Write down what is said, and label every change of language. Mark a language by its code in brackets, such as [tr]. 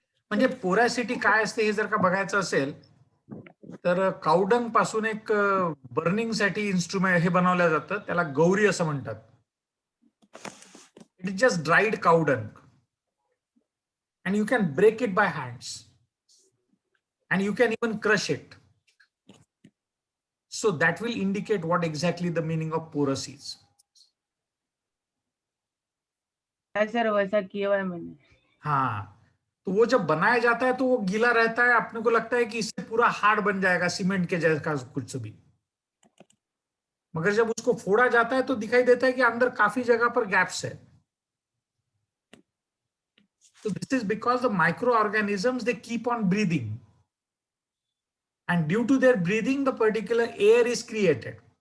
[mr] म्हणजे पोरॅसिटी काय असते हे जर का बघायचं असेल तर कावडंग पासून एक बर्निंग साठी इन्स्ट्रुमेंट हे बनवलं जातं, त्याला गौरी असं म्हणतात. [en] It is just dried cow dung and you can break it by hands and you can even crush it. So that will indicate what exactly the meaning of porous is. [hi] Sir वैसा किया हुआ है मैंने. हाँ, तो वो जब बनाया जाता है तो वो गीला रहता है, अपने को लगता है कि इससे पूरा हार्ड बन जाएगा सीमेंट के जैसा कुछ भी. मगर जब उसको फोड़ा जाता है तो दिखाई देता है कि अंदर काफी जगह पर गैप्स है. [en] So this is because the microorganisms, they keep on breathing, and due to their breathing the particular air is created.